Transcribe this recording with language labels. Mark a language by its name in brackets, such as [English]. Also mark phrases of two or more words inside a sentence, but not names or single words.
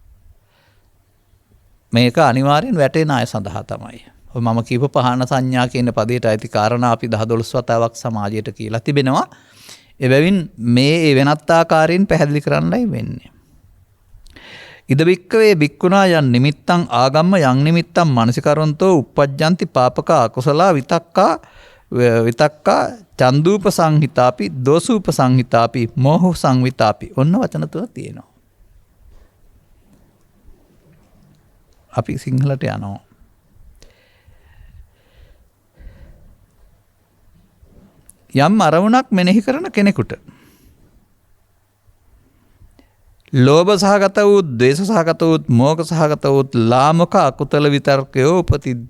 [Sinhala] මේක අනිවාර්යෙන් වැටෙන අය සඳහා තමයි. මම කියපු පහන සංඥා කියන පදයට අයිති කාරණා අපි 10-12 වතාවක් සමාජයට කියලා තිබෙනවා. එබැවින් මේ වෙනත් ආකාරයෙන් පැහැදිලි කරන්නයි වෙන්නේ. [Pali] ඉද බික්කවේ බික්කුණා යන් නිමිත්තං ආගම්ම යන් නිමිත්තං මනසිකරොන්තෝ uppajjanti පාපක අකුසලා විතක්කා චන්දූප සංහිතාපි දෝසූප සංහිතාපි මෝහ සංවිතාපි. [Sinhala] ඔන්න වචන තුන තියෙනවා. අපි සිංහලට යනවා. යම් අරමුණක් මෙනෙහි කරන කෙනෙකුට ලෝභ සහගත වූ, ද්වේෂ සහගත වූ, මෝහ සහගත වූ ලාමක අකුතල විතර්කයෝ උපතිද්ද.